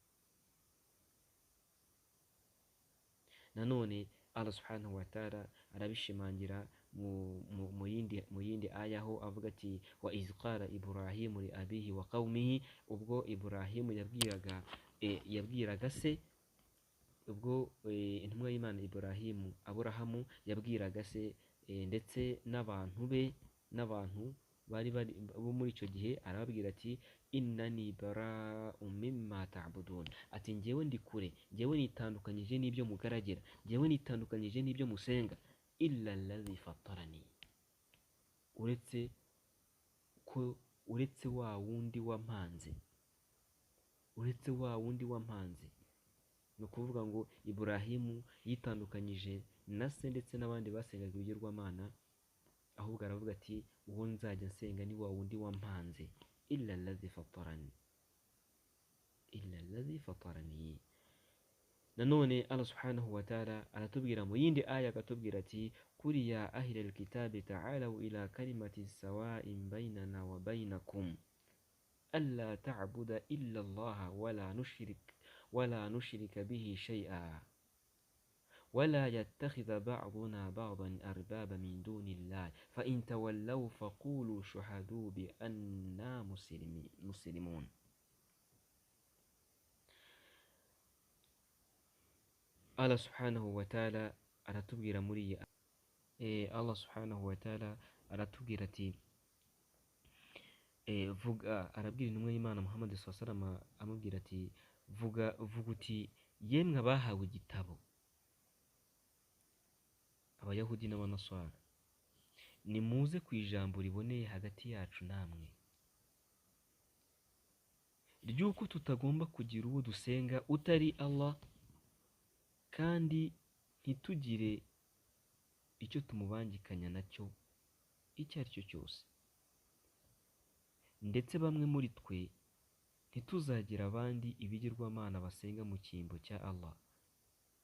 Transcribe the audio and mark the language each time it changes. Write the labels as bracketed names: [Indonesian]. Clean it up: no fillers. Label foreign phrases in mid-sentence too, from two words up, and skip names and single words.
[Kinyarwanda] Nanone [Arabic] الله سبحانه وتعالى [Kinyarwanda] arabishimangira mu yindi aya aho avuga ati [Arabic] وإذ قال إبراهيم لـ أبيه وقومه, [Kinyarwanda] ubwo Ibrahimu yabwiraga se, ubwo intumwa y'Imana Aburahamu yabwiraga se ndetse n'abantu be, n'abantu bari bo muri icyo gihe, arababwira ati [Arabic] إنني براء مما تعبدون, [Kinyarwanda] ati njyewe ndi kure, njyewe nitandukanyije n'ibyo mugaragira, njyewe nitandukanyije n'ibyo musenga, [Arabic] إلا الذي فطرني, [Kinyarwanda] uretse wa wundi wampanze, uretse wa wundi wampanze. Ni ukuvuga ngo Ibrahimu yitandukanyije na se ndetse n'abandi basengaga ibigirwamana, ahubwo aravuga ati uwo nzajya nsenga ni wa wundi wampanze, [Arabic] إلا الذي فطرني، إلا الذي فطرني. [Kinyarwanda] Nanone Allah subhanahu wa ta'ala aratubwira mu yindi aya, akatubwira ati kuri [Arabic] يا أهل الكتاب تعالوا إلى كلمة سواء بيننا وبينكم ألا نعبد إلا الله ولا نشرك به شيئا ولا يتخذ بعضنا بعضا أربابا من دون الله فإن تولوا فقولوا شهدوا بأننا مسلمون. الله سبحانه وتعالى [Kinyarwanda] aratubwira muri [Arabic] الله سبحانه وتعالى [Kinyarwanda] aratubwira ati arabwira intumwa y'Imana Muhammad [Arabic] صلى الله عليه وسلم, [Kinyarwanda] amubwira ati vuga uti yemwe abahawe igitabo, Abayahudi n'Abanaswara, nimuze ku ijambo riboneye hagati yacu namwe ry'uko tutagomba kugira uwo dusenga utari Allah, kandi ntitugire icyo tumubangikanya nacyo icyo ari cyo cyose, ndetse bamwe muri twe ntituzagira abandi ibigirwamana basenga mu cyimbo cya Allah,